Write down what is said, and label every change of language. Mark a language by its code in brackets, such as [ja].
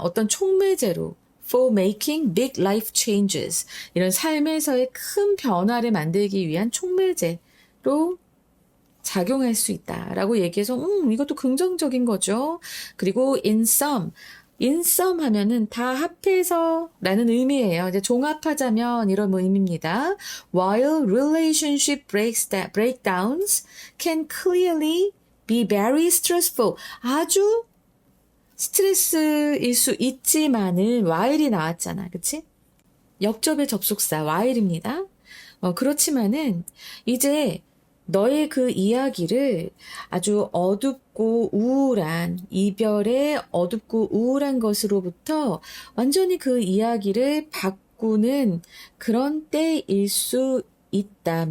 [ko] 어떤 촉매제로 [en] for making big life changes, [ko] 이런 삶에서의 큰 변화를 만들기 위한 촉매제로 작용할 수 있다라고 얘기해서 이것도 긍정적인 거죠. 그리고 in sum 하면은 다 합해서 라는 의미예요. 이제 종합하자면 이런 의미입니다. [en] While relationship breakdowns can clearly be very stressful. [ko] 아주 스트레스일 수 있지만은 while이 나왔잖아. 그치? 역접의 접속사 while입니다. 그렇지만은 이제 너의 그 이야기를 아주 어둡고 우울한 이별의 어둡고 우울한 것으로부터 완전히 그 이야기를 바꾸는 그런 때일 수 있다.